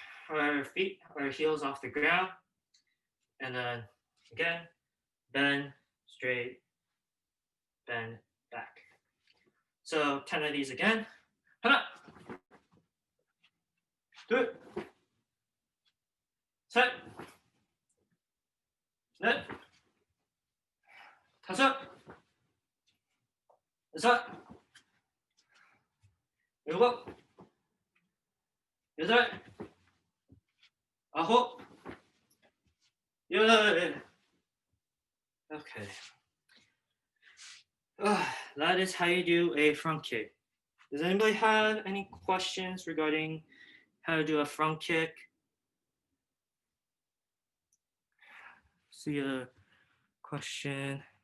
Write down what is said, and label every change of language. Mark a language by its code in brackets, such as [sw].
[en] Our feet, our heels off the ground. And then again, bend, straight, bend, back. So 10 of these again. [ko] 하나, 둘, 셋, 넷, 다섯, 여섯, 일곱, 여덟, 아홉, 열. [en] Okay. That is how you do a front kick. Does anybody have any questions regarding how to do a front kick? See a question.